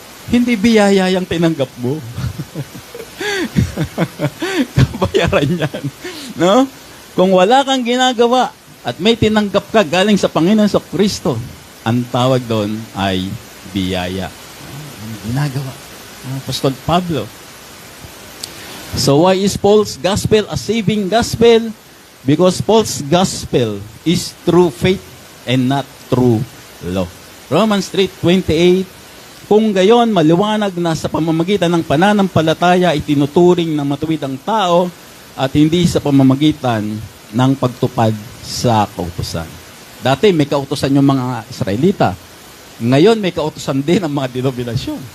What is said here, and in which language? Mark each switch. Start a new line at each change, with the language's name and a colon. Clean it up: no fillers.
Filipino: Hindi biyaya yung tinanggap mo. Kabayaran yan. No? Kung wala kang ginagawa at may tinanggap ka galing sa Panginoon sa Kristo, ang tawag doon ay biyaya. Ginagawa. Apostol Pablo.
English: So why is Paul's gospel a saving gospel? Because Paul's gospel is through faith and not through law. Romans 3:28.
Filipino: Kung gayon, maliwanag na sa pamamagitan ng pananampalataya itinuturing na matuwid ang tao at hindi sa pamamagitan ng pagtupad sa kautusan. Dati may kautusan yung mga Israelita. Ngayon may kautusan din ang mga denominasyon.